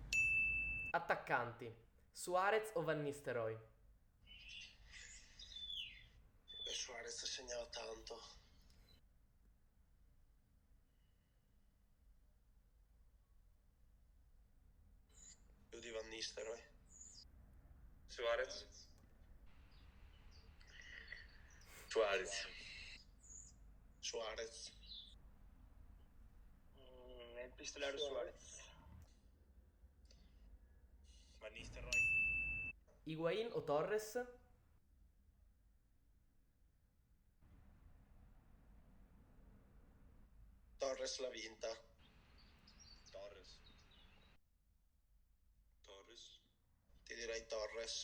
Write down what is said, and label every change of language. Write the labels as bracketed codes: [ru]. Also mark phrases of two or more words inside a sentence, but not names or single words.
[it] Attaccanti. Suarez o Van Nistelrooy? E Suarez segnava tanto. Più di Van Nistelrooy. Suarez. Suarez. Suarez. [es] El pistolero Suarez. [it] Van Nistelrooy. Higuain o Torres? Torres l'ha vinta. Torres. Torres. Ti direi Torres.